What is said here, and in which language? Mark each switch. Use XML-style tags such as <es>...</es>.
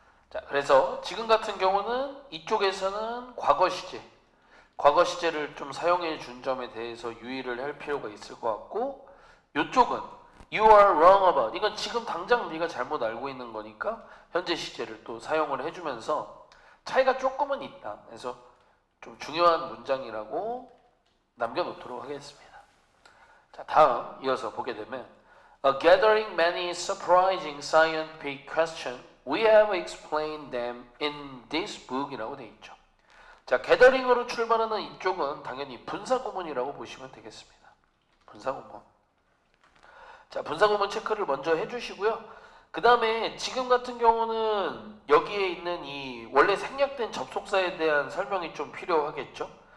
<ko>자, 그래서 지금 같은 경우는 이쪽에서는 과거 시제를 좀 사용해 준 점에 대해서 유의를 할 필요가 있을 것 같고 이쪽은</ko> <en>You are wrong about.</en> <ko>이건 지금 당장 네가 잘못 알고 있는 거니까 현재 시제를 또 사용을 해주면서 차이가 조금은 있다. 그래서 좀 중요한 문장이라고 남겨놓도록 하겠습니다. 자, 다음 이어서 보게 되면</ko> <en>A gathering many surprising scientific questions. We have explained them in this book</en> <ko>이라고 되어 있죠. 자, 게더링으로 출발하는 이쪽은 당연히 분사구문이라고 보시면 되겠습니다. 분사구문. 자, 분사구문 체크를 먼저 해주시고요. 그 다음에 지금 같은 경우는 여기에 있는 이 원래 생략된 접속사에 대한 설명이 좀 필요하겠죠.</ko>